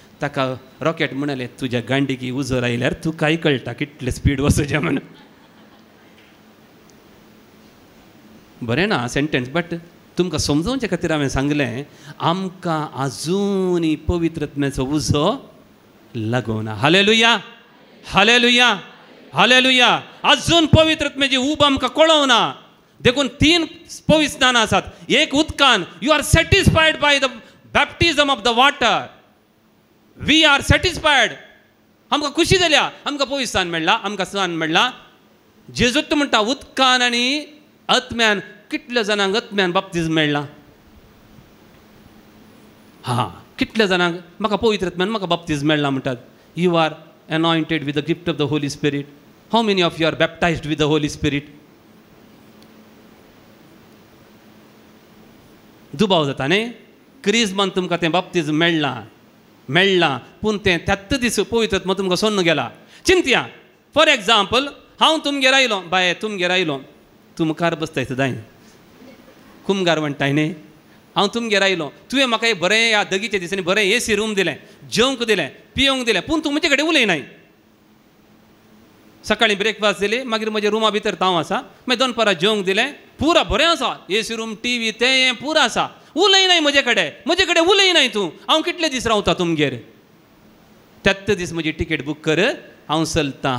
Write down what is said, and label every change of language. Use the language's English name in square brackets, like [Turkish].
[Konkani] ताका रॉकेट म्हणलें तुज्या गांडीकी उजो लायल्यार तुकाय कळटा कितले स्पीड वचचें म्हणून. बरें ना सेंटेन्स, बट तुमकां समजोवचे खातीर हांवें सांगलें आमकां आजुनूय पवित्रत्मेचो उजो लागोना. Hallelujah, hallelujah, hallelujah. अजून पवित्रत्मेची ऊब आमकां कळोवना. देखून 3 पवित्र स्नानां आसात. एक उदकान. [English] You are satisfied by the baptism of the water. We are satisfied. [Konkani] आमकां खुशी जाल्या, आमकां पवित्र स्नान मेळ्ळा, आमकां स्नान मेळ्ळा. जेजूत म्हणटा उदकान आनी आत्म्यान. कितल्या जाणांक आत्म्यान बाप्तिझम मेळ्ळा? हां, कितल्या जाणांक म्हाका पवित्रत्म्यान म्हाका बाप्तिझम मेळ्ळा म्हणटात. [English] You are anointed with the gift of the Holy Spirit. How many of you are baptized with the Holy Spirit? [Konkani] दुबाव जाता न्ही. क्रिस्मान तुमकां तें बाप्तिझम मेळ्ळा पूण तें 33 दीस पवित्रत्म तुमकां सोन्न गेला. चिंतया, [English] for example [Konkani] हांव तुमगेर आयलो, बाय तुमगेर आयलो, तूं मुखार बसताय सदां कुमगार म्हणटाय न्ही. हांव तुमगेर आयलो, तुवें म्हाका एक बरें ह्या दगीच्या दिसांनी बरें AC रूम दिलें, जेवंक दिलें, पियोंक दिलें, पूण तूं म्हजे कडेन उलयनाय. सकाळीं ब्रेकफास्ट दिली, मागीर म्हज्या रुमा भितर तांव आसा, मागीर दनपारां जेवंक दिलें, पुरा बरें आसा, AC रूम, TV तें हें पुरो आसा, उलयनाय म्हजे कडेन उलयनाय तूं. हांव कितले दीस रावता तुमगेर? 33 दीस म्हजी टिकेट बूक कर, हांव चलतां.